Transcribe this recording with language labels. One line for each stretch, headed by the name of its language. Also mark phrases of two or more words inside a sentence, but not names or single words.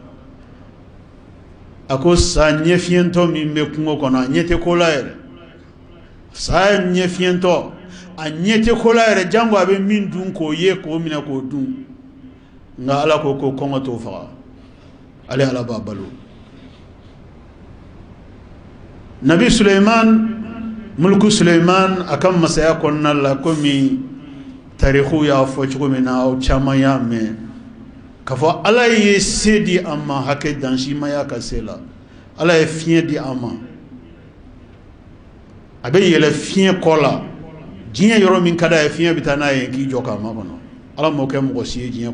Bambara: a ko sa ɲɛfiyɛntɔ min bɛ kungo kɔnɔ a ɲɛ tɛ ko la yɛrɛ sa ɲɛfiyɛntɔ a ɲɛ tɛ ko la yɛrɛ jango a bɛ min dun k'o ye k'o minɛ k'o dun nka ala ko kɔngɔ t'o faga ale ala b'a balo nabi Suleiman mulku Suleiman a ka masaya kɔnɔna la komi tarikhu y'a fɔ cogo min na aw caman y'a mɛn k'a fɔ ala ye se di an ma hakɛ dansimaya ka se la ala ye fiɲɛ di an ma a bɛ yɛlɛ fiɲɛ kɔ la diɲɛ yɔrɔ min ka d'a ye fiɲɛ bɛ taa n'a ye k'i jɔ k'a makɔnɔ ala m'o kɛ mɔgɔ si ye diɲɛ